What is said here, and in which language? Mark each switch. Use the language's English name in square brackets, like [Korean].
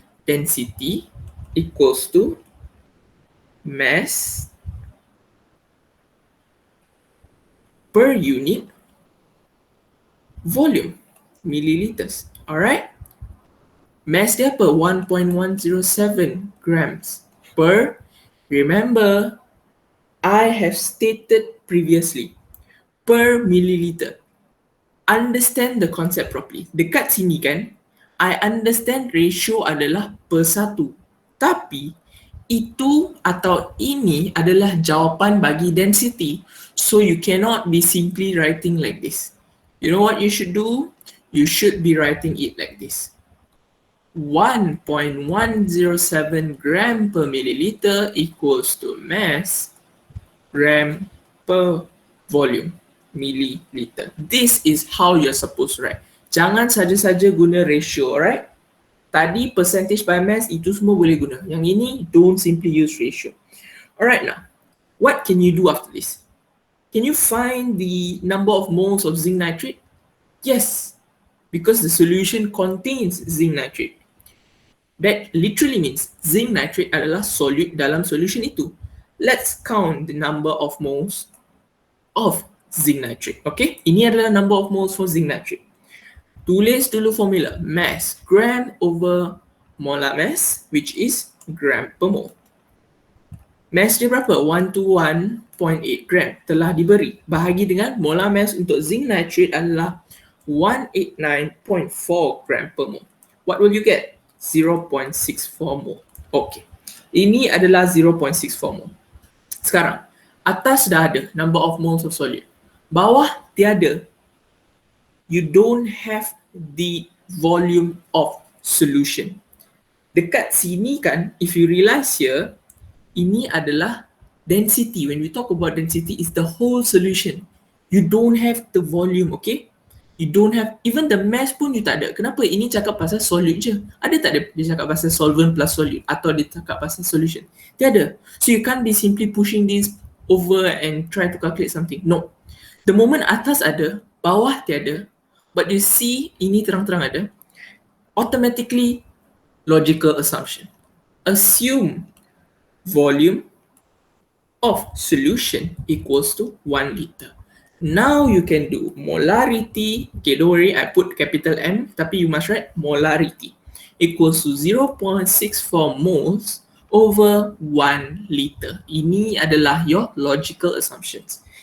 [English] Density equals to mass per unit volume, milliliters. Alright? [Malay] Mass dia apa? [English] 1.107 grams per, remember, I have stated previously, per milliliter. Understand the concept properly. [Malay] Dekat sini kan, [English] I understand [Malay] ratio adalah per 1. Tapi, itu atau ini adalah jawapan bagi density. [English] So, you cannot be simply writing like this. You know what you should do? You should be writing it like this. 1.107 gram per milliliter equals to mass gram per volume. Milliliter. This is how you're supposed to write. [Malay] Jangan saja-saja guna ratio, [English] alright? [Malay] Tadi percentage by mass itu semua boleh guna. Yang ini [English] don't simply use ratio. Alright now, what can you do after this? Can you find the number of moles of zinc nitrate? Yes, because the solution contains zinc nitrate. That literally means zinc nitrate adalah solute dalam solution itu. Let's count the number of moles of zinc nitrate. Okay, [Malay] ini adalah [English] number of moles for zinc nitrate. [Malay] Tulis dulu [English] formula, mass, gram over molar mass, which is gram per mole. [Malay] Mass dia berapa? 121.8 gram telah diberi. Bahagi dengan molar mass untuk zinc nitrate adalah 189.4 gram per mole. [English] What will you get? 0.64 mole. Okay, [Malay] ini adalah [English] 0.64 mole. [Malay] Sekarang, atas dah ada number of moles of solute. Bawah tiada. [English] You don't have the volume of solution. [Malay] Dekat sini kan, [English] if you realize here, [Malay] ini adalah density. [English] When we talk about density, it's the whole solution. You don't have the volume, okay? You don't have, even the mass pun you tak ada. [Malay] Kenapa? Ini cakap pasal solute je. Ada tak dia cakap pasal solvent plus solute? Atau dia cakap pasal solution? Tiada. [English] So you can't be simply pushing this over and try to calculate something. No. The moment [Malay] atas ada, bawah tiada, [English] but you see [Malay] ini terang-terang ada, [English] automatically logical assumption. Assume volume of solution equals to 1 liter. Now you can do molarity. Okay, don't worry, I put capital M, [Malay] tapi [English] you must write molarity equals to 0.64 moles over 1 liter. [Malay] Ini adalah [English] your logical assumptions.